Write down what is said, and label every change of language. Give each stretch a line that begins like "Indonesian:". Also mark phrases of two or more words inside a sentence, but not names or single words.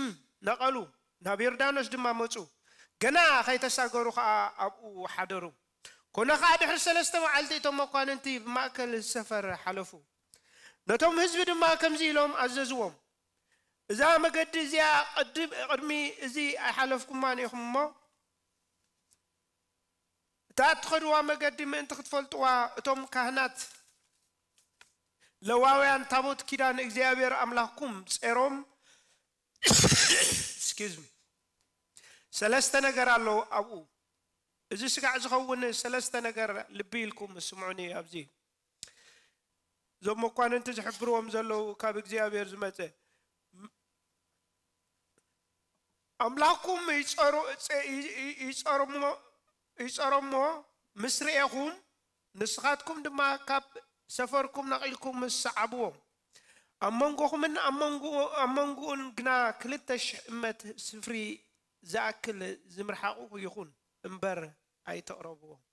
Tigrinya: ነቐሉ ናብ ዮርዳኖስ ድማ መጹ ገና ከይተሳገሩ ኸዓ ኣብኡ ሓደሩ ኮነ ኸዓ ድሕሪ 3 መዓልቲ እቶም መኳንንቲ ብማእከል ሰፈር ሓለፉ ነቶም ህዝቢ ድማ ከምዚ ኢሎም ኣዘዝዎም እዛ መገዲ እዚኣ ቅድሚ እዚ ኣይሓለፍኩማን ኢኹም እሞ እታ እትኸድዋ መገዲ ምእንቲ ክትፈልጥዋ እቶም ካህናት ለዋውያን ታቦት ኪዳን እግዚአብሔር አምላክኩም ጸሮም
English: excuse me
Tigrinya: ሰለስተ ነገር አለው አቡ እዚ ስጋዕ ዝኸውን ሰለስተ ነገር ልቢ ኢልኩም ስምዑኒ ኣብዚ ዞም መኳንንቲ ዝሕብርዎም ዘለው ካብ እግዚአብሔር ዝመጸ አምላክኩም ይጸሮሞ ምስሪኤኹም ንስኻትኩም ድማ ካብ ሰፈርኩም ነቂልኩም መስዓብዎ አመንጎኹምን አመንጎን ግና 200 እመት ስፍሪ ዝኣክል ዝምርሓቁ ይኹን እምበር ኣይተቕረብዎ